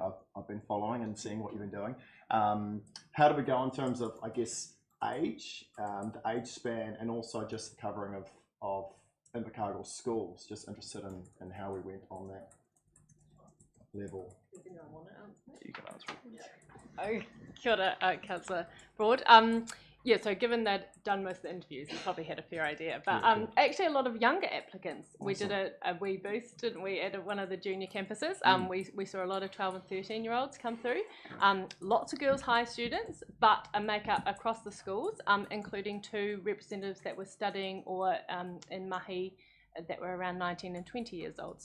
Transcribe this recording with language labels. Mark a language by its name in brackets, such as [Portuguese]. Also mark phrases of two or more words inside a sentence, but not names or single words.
[English] I've been following and seeing what you've been doing. How do we go in terms of, I guess, age, the age span, and also just the covering of Invercargill schools? Just interested in how we went on that level. You can answer it. [Māori] Oh, kia ora, [English] Councillor Broad. So given that done most of the interviews, you probably had a fair idea. But actually a lot of younger applicants. Awesome. We did a wee booth, didn't we, at one of the junior campuses. We saw a lot of 12 and 13-year-olds come through. Lots of girls high students, but a make-up across the schools, including 2 representatives that were studying or in mahi that were around 19 and 20 years old.